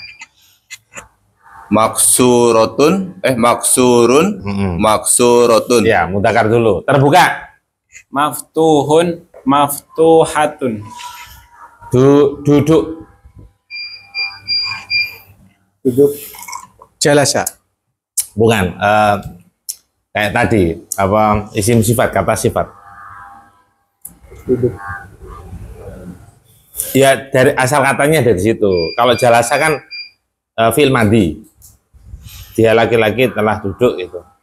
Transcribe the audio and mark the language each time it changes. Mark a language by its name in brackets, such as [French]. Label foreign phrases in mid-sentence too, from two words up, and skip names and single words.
[Arabic] Maksurun. Maksurotun. [Indonesian] Ya, mudzakkar dulu. Terbuka. [Arabic] Maftuhun, maftuhatun. [Indonesian] Duduk. Duduk. [Arabic] Jalasa. [Indonesian] Bukan. Kayak tadi, apa isim sifat, kata sifat. Ya dari asal katanya dari situ. Kalau jalasa kan fi'il madhi. Dia laki-laki telah duduk itu.